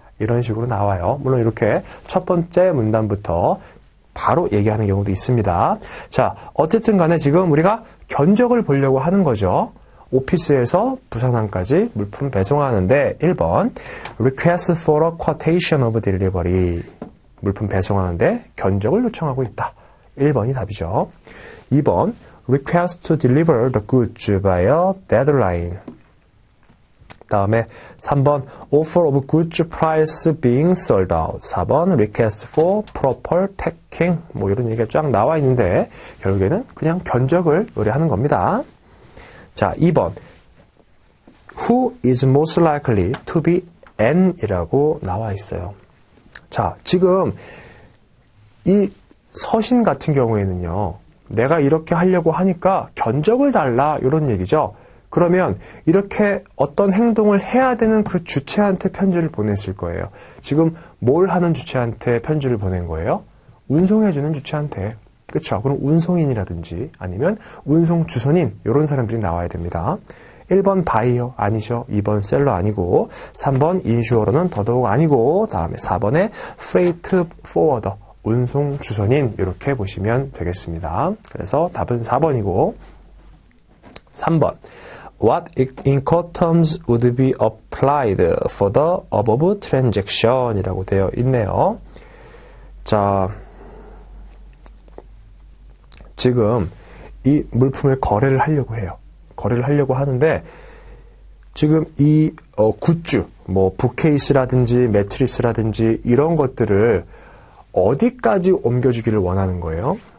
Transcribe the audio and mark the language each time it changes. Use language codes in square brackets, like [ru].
[ko] 이런 식으로 나와요. 물론 이렇게 첫 번째 문단부터 바로 얘기하는 경우도 있습니다. 자, 어쨌든 간에 지금 우리가 견적을 보려고 하는 거죠. 오피스에서 부산항까지 물품 배송하는데 1번 [en] Request for a quotation of delivery [ko] 물품 배송하는데 견적을 요청하고 있다. 1번이 답이죠. [en] 2번 Request to deliver the goods by a deadline. 다음에 3번 Offer of goods price being sold out. 4번 Request for proper packing. [ko] 이런 얘기가 쫙 나와 있는데 결국에는 그냥 견적을 의뢰하는 겁니다. [en] 자, 2번 Who is most likely to be N이라고 [ko] 나와 있어요. 자, 지금 이 서신 같은 경우에는요. 내가 이렇게 하려고 하니까 견적을 달라 이런 얘기죠. 그러면 이렇게 어떤 행동을 해야 되는 그 주체한테 편지를 보냈을 거예요. 지금 뭘 하는 주체한테 편지를 보낸 거예요? 운송해주는 주체한테. 그렇죠? 그럼 운송인이라든지 아니면 운송 주선인 이런 사람들이 나와야 됩니다. 1번 바이어 아니죠. 2번 셀러 아니고 3번 인슈어러는 더더욱 아니고 다음에 4번에 프레이트 포워더 운송 주선인 이렇게 보시면 되겠습니다. 그래서 답은 4번이고 3번 [en] What Incoterms would be applied for the above transaction [ko] 이라고 되어 있네요. 자, 지금 이 물품을 거래를 하려고 해요. 거래를 하려고 하는데 지금 이 굿즈, 북케이스라든지 매트리스라든지 이런 것들을 어디까지 옮겨주기를 원하는 거예요?